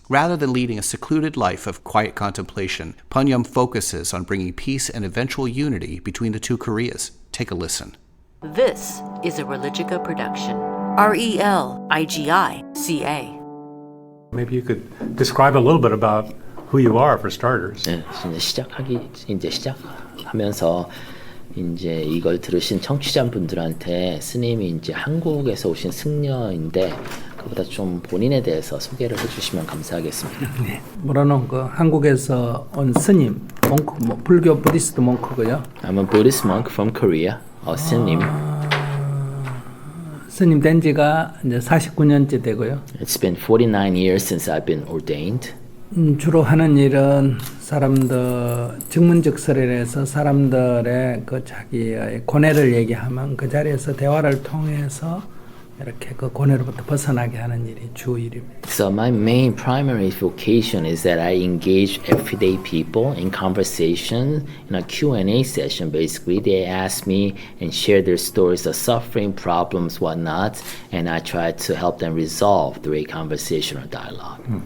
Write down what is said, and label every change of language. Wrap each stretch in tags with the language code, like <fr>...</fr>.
<en>Rather than leading a secluded life of quiet contemplation, Pomnyun focuses on bringing peace and eventual unity between the two Koreas. Take a listen. This is a Religica production. RELIGICA. Maybe you could describe a little bit about who you are for starters.</en> <ko>네, 시작하면서 이제 이걸 들으신 청취자분들한테 스님이 이제 한국에서 오신 승려인데 그보다 좀 본인에 대해서 소개를 해주시면 감사하겠습니다. 네, 뭐라노 그 한국에서 온 스님, 몽크, 뭐 불교 부디스트 몽크고요.</ko> <en>I'm a Buddhist monk from Korea.</en> <ko>스님. 스님 된 지가 이제 49년째 되고요.</ko> <en>It's been 49 years since I've been ordained.</en> <ko>주로 하는 일은 사람들 증문즉설이라서 사람들의 그 자기의 고뇌를 얘기하면 그 자리에서 대화를 통해서 이렇게 그 고뇌로부터 벗어나게 하는 일이 주 일입니다.</ko> <en>So my main primary vocation is that I engage everyday people in conversation in a Q&A session. Basically, they ask me and share their stories of suffering, problems, whatnot, and I try to help them resolve through a conversation or dialogue.</en>